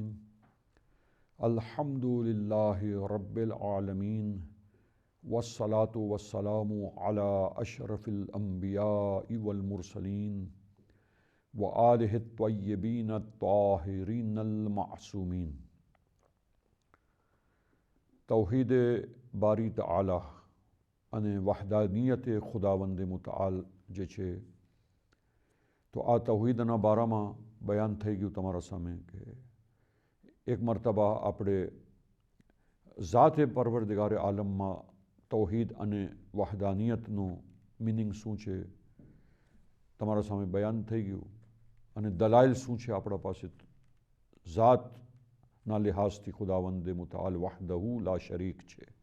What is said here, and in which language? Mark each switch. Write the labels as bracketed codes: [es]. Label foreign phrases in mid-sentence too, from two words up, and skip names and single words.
[ar] الحمد لله رب العالمين والصلاة والسلام على أشرف الأنبياء والمرسلين وآله الطيبين الطاهرين المعصومين. [ur] توحید باری تعالیٰ [gu] અને વહદાનિયતે ખુદાવંદે મુતઆલ જે છે તો આ તૌહીદના બારામાં બયાન થઈ ગયું તમારા સામે કે એક મરતબા આપણે ઝાતે પરવરદિગારે આલમમાં તૌહીદ અને વહદાનિયતનું મિનિંગ શું છે તમારા સામે બયાન થઈ ગયું અને દલાઇલ શું છે આપણા પાસે ઝાતના લિહાઝથી ખુદાવંદે મુતઆલ [ar] وحده لا شريك [gu] છે।